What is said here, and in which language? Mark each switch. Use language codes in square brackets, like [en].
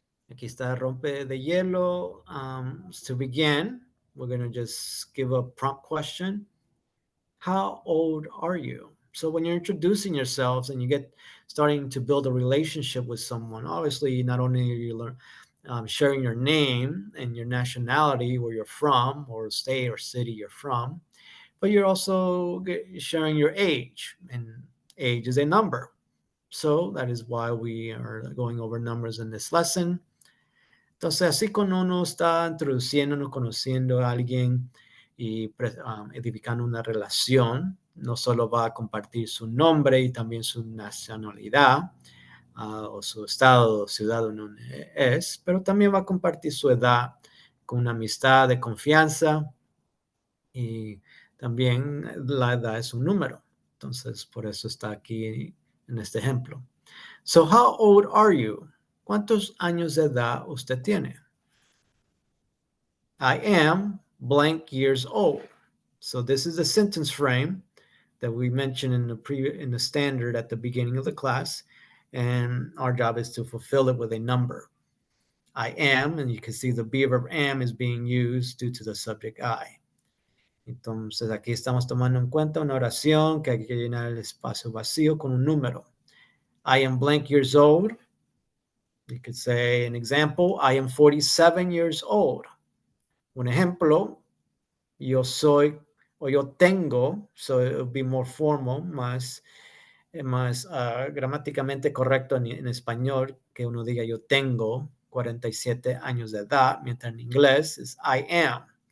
[es] Aquí está rompe de hielo. [en] To begin, we're going to just give a prompt question. How old are you? So when you're introducing yourselves and you get starting to build a relationship with someone, obviously not only are you sharing your name and your nationality, where you're from, or state or city you're from, but you're also sharing your age, and age is a number. So that is why we are going over numbers in this lesson. [es] Entonces, así cuando uno está introduciéndonos, conociendo a alguien y edificando una relación, no solo va a compartir su nombre y también su nacionalidad o su estado o ciudad donde es, pero también va a compartir su edad con una amistad de confianza y también la edad es un número. Entonces, por eso está aquí en este ejemplo. [en] So, how old are you? [es] ¿Cuántos años de edad usted tiene? [en] I am blank years old. So this is the sentence frame that we mentioned in the standard at the beginning of the class, and our job is to fulfill it with a number. I am, and you can see the be verb am is being used due to the subject I. [es] Entonces aquí estamos tomando en cuenta una oración que hay que llenar el espacio vacío con un número. [en] I am blank years old. You could say an example, I am 47 years old. [es] Un ejemplo, yo soy o yo tengo, [en] so it would be more formal, [es] más gramáticamente correcto en español, que uno diga yo tengo 47 años de edad, mientras en inglés es [en] I am.